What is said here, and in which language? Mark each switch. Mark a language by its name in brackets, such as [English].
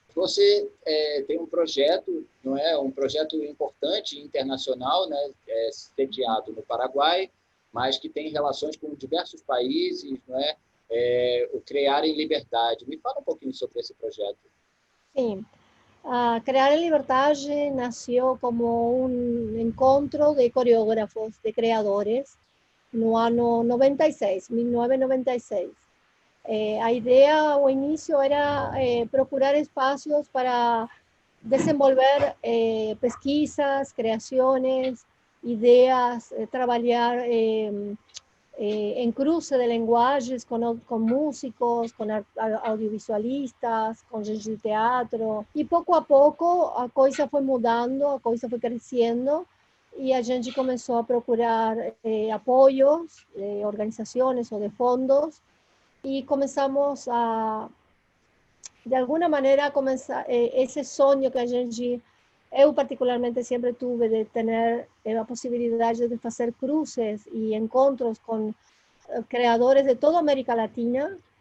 [Portuguese] Você tem um projeto, não é? Um projeto importante internacional, né? Sediado no Paraguai, mas que tem relações com diversos países, não é? O Criar em Liberdade. Me fala um pouquinho sobre esse projeto. Sim. [Spanish] Crear en Libertad nació como un encuentro de coreógrafos, de creadores, [Portuguese] no ano 96, 1996. [Spanish] A idea o inicio era procurar espacios para [Portuguese] desenvolver pesquisas, [Spanish] creaciones, ideas, trabajar en cruce de lenguajes con músicos, con audiovisualistas, con gente de teatro. [Portuguese] E pouco a pouco a coisa foi mudando, a coisa foi crescendo e a gente começou a procurar apoios de organizações ou de fondos e começamos a, de alguma maneira, começar esse sonho que a gente, eu particularmente sempre tuve de ter a possibilidade de fazer cruces e encontros com creadores de toda a América Latina.